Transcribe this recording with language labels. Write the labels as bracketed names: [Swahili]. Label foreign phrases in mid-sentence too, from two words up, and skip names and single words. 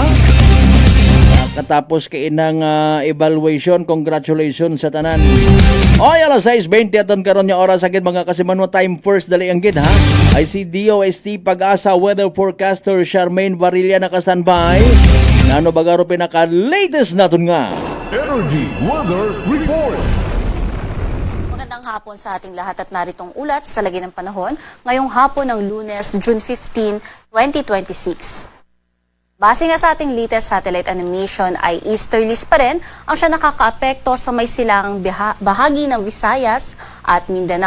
[Hiligaynon] Katapos kay inang evaluation, congratulations sa tanan. Oy alas 6:20 aton karon nga oras agad mga kasimanwa time first dali ang gid ha. [English] I see DOST Pag-asa weather forecaster Charmaine Varilla naka-standby. [Hiligaynon] Nano bagaro pinaka latest naton nga Energy Weather Report. [Filipino] Magandang hapon sa ating lahat at naritong ulat sa lagi ng panahon ngayong hapon ng Lunes, June 15, 2026. Base nga sa ating latest satellite animation ay easterlies pa rin ang siya nakakaapekto sa may silangang bahagi ng Visayas at Mindanao.